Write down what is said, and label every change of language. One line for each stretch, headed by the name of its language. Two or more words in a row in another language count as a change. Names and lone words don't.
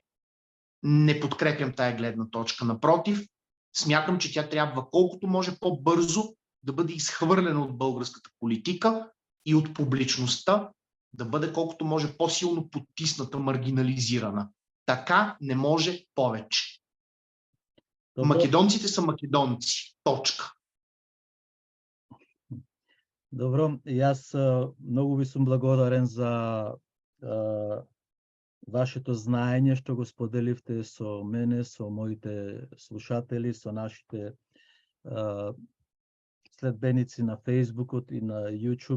Bulgarian: Не подкрепям тая гледна точка. Напротив, смятам, че тя трябва колкото може по-бързо да бъде изхвърлена от българската политика и от публичността, да бъде колкото може по-силно потисната, маргинализирана. Така не може повече. Добре. Македонците са македонци. Точка.
Macedonian: Добро, јас многу ви сум благодарен за вашето знаење што го споделивте со мене, со моите слушатели, со нашите следбеници на Фейсбукот и на YouTube.